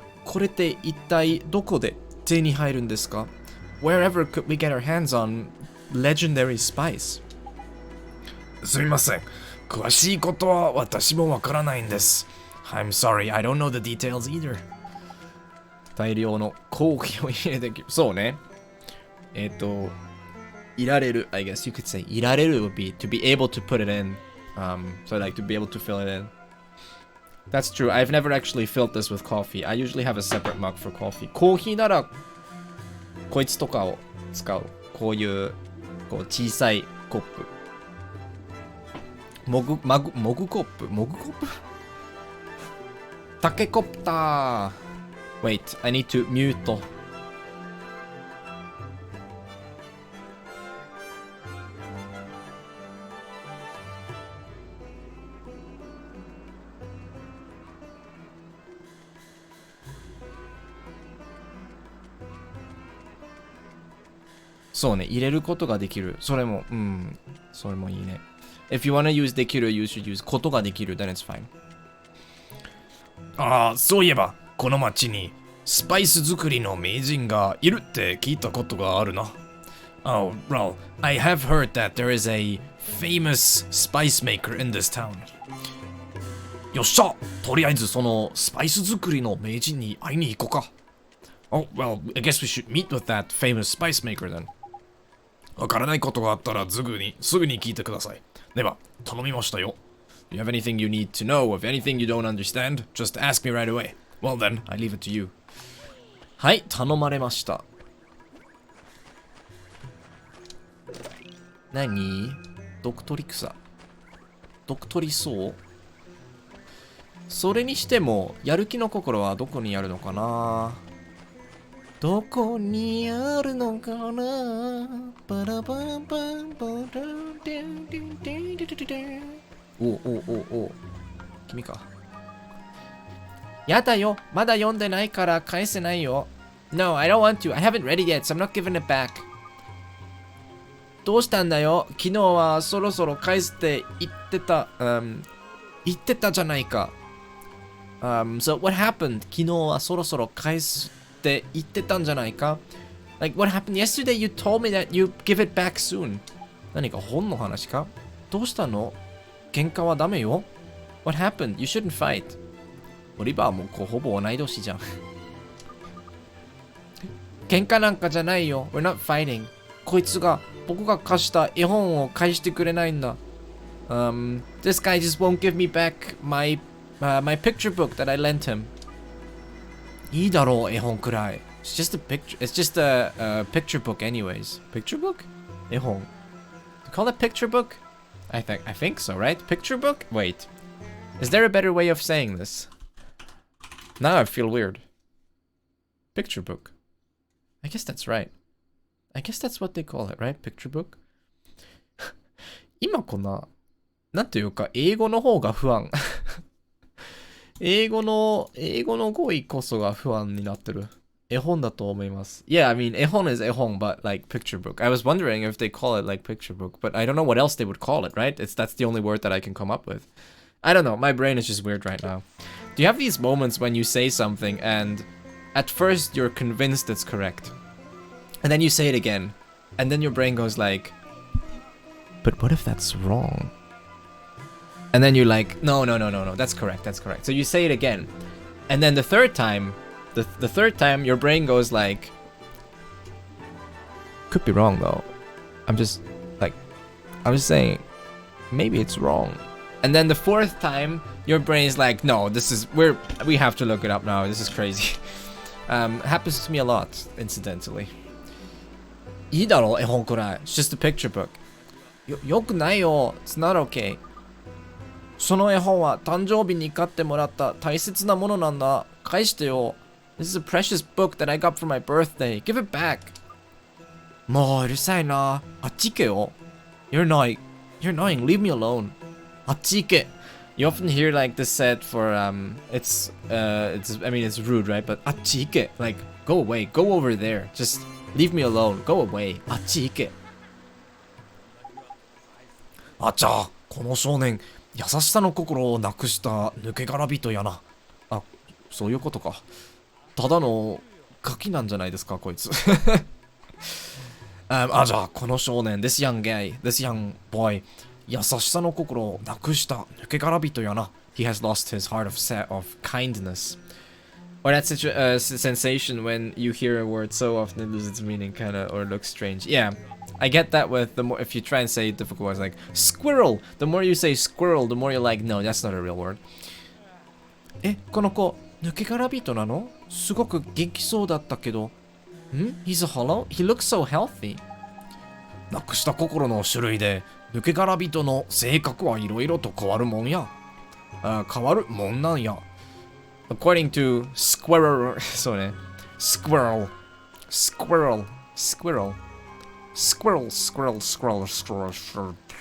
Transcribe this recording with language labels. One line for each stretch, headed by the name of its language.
Japanese: これって一体どこで手に入るんですか？
English: Wherever could we get our hands on legendary spice?
Japanese: すみません。詳しいことは私もわからないんです。
English: I'm sorry, I don't know the details either.
Japanese: 大量のコーヒーを入れてきる。そうね。いられる。
English: I guess you could say
Japanese: いられる
English: would be to be able to put it in. So like to be able to fill it in. That's true. I've never actually filled this with coffee. I usually have a separate mug for coffee.
Japanese: コーヒーならこいつとかを使う。こういうこう小さいコップ。モグコップタケコプター
English: Wait, I need to mute.
Japanese: そうね、入れることができる。それも、それもいいね。
English: If you wanna use
Japanese: できる、
English: you should use
Japanese: ことができる、
English: then it's fine.
Japanese: ああ、そういえば、この町にスパイス作りの名人がいるって聞いたことがあるな。
English: Oh, well, I have heard that there is a famous spice maker in this town.
Japanese: よっしゃ、とりあえずそのスパイス作りの名人に会いに行こうか。
English: Oh, well, I guess we should meet with that famous spice maker then.
Japanese: わからないことがあったらすぐに聞いてください。では、頼みましたよ。
English: If you have anything you need to know, if anything you don't understand, just ask me right away. Well then, I leave it to you.
Japanese: はい、頼まれました。何？ドクトリ草。ドクトリソウ？それにしても、やる気の心はどこにあるのかな？どこにあるのかな？バラバラバンバラデンデンデンデンデンデン。お君か。やだよ。まだ読んでないから返せないよ。
English: No, I don't want to. I haven't read it yet, so I'm not giving it back.
Japanese: どうしたんだよ。昨日はそろそろ返すって言ってた。言ってたじゃないか。
English: So what happened?
Japanese: 昨日はそろそろ返すって言ってたんじゃないか。
English: Like what happened yesterday? You told me that you give it back soon.
Japanese: 何か本の話か？どうしたの？喧嘩はダメよ。
English: What happened? You shouldn't fight.
Japanese: オリバーもほぼ同い年じゃん。喧嘩なんかじゃないよ。
English: We're not fighting.
Japanese: こいつが僕が貸した絵本を返してくれないんだ。
English: This guy just won't give me back my picture book that I lent him.
Japanese: いいだろう、絵本くらい。
English: It's just a picture book anyways. Picture book?
Japanese: 絵本。
English: You call it picture book? I think so, right? Picture book? Wait. Is there a better way of saying this? Now I feel weird. Picture book. I guess that's right. I guess that's what they call it, right? Picture book?
Japanese: 今こんな、なんていうか、英語の方が不安。英語の語彙こそが不安になってる。絵本だと思います。
English: Yeah, I mean,
Japanese: 絵本
English: is 絵本, but like picture book. I was wondering if they call it like picture book, but I don't know what else they would call it, right? That's the only word that I can come up with. I don't know, my brain is just weird right now. Do you have these moments when you say something and at first you're convinced it's correct? And then you say it again, and then your brain goes like, but what if that's wrong? And then you're like, no, that's correct. So you say it again. And then the third time, your brain goes like, could be wrong though. I'm just saying, maybe it's wrong. And then the fourth time, your brain is like, no, we have to look it up now. This is crazy. Happens to me a lot, incidentally.
Japanese: いいだろ、絵本くらい。
English: It's just a picture book.
Japanese: よくないよ。
English: It's not okay.
Japanese: その絵本は誕生日に買ってもらった大切なものなんだ。返してよ。
English: This is a precious book that I got for my birthday. Give it back.
Japanese: もううるさいな。あっち行けよ。
English: You're annoying. Leave me alone.
Japanese: あっち行け。
English: You often hear like this said for it's rude, right? But
Japanese: あっち行け.
English: Like go away. Go over there. Just leave me alone. Go away. あっち行け。
Japanese: あちゃ、この少年、優しさの心をなくした抜け殻人やな。あ、そういうことか。ただのガキなんじゃないですか、こいつ。じゃあ、この少年、
English: this young guy, this young boy,
Japanese: 優しさの心をなくした抜け殻人やな。
English: He has lost his heart of kindness. Or that sensation when you hear a word so often it loses its meaning, kinda, or looks strange. Yeah, I get that with the more, if you try and say difficult words like squirrel, the more you say squirrel, the more you're like, no, that's not a real word.
Japanese: この子、抜け殻人なの？すごく元気そうだったけど。
English: He's a hollow? He looks so healthy.
Japanese: なくした心の種類で、抜け殻人の性格はいろいろと変わるもんや。変わるもんなんや。
English: According to Squirrel, sorry, Squirrel, Squirrel, Squirrel, Squirrel, Squirrel, Squirrel, Squirrel.